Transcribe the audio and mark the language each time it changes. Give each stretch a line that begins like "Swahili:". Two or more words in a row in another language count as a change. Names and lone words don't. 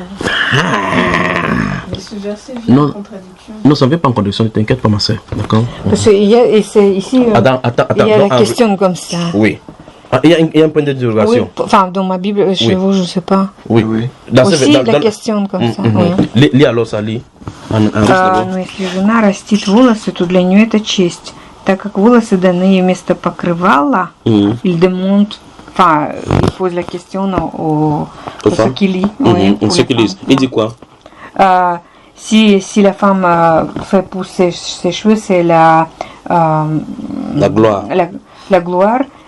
French: Mais ce verset vient en contradiction. Non, ça ne vient pas en contradiction, ne t'inquiète pas, ma soeur. D'accord. Parce qu'il y a, et c'est ici, attends, il y a la question comme ça. Oui. Ah, il y a un point d'interrogation. Oui, enfin, dans ma Bible, chez vous, je ne sais pas. Oui, oui. Aussi, la question comme ça. Lis alors ça, lis.
Russian: Но если жена растит волосы, то для нее это честь, так как волосы даны вместо покрывала,
French: il demande, enfin, il pose la question aux ceux qui lisent. Ceux qui lisent. Il dit quoi? Si la femme fait pousser ses cheveux, c'est la gloire. La gloire.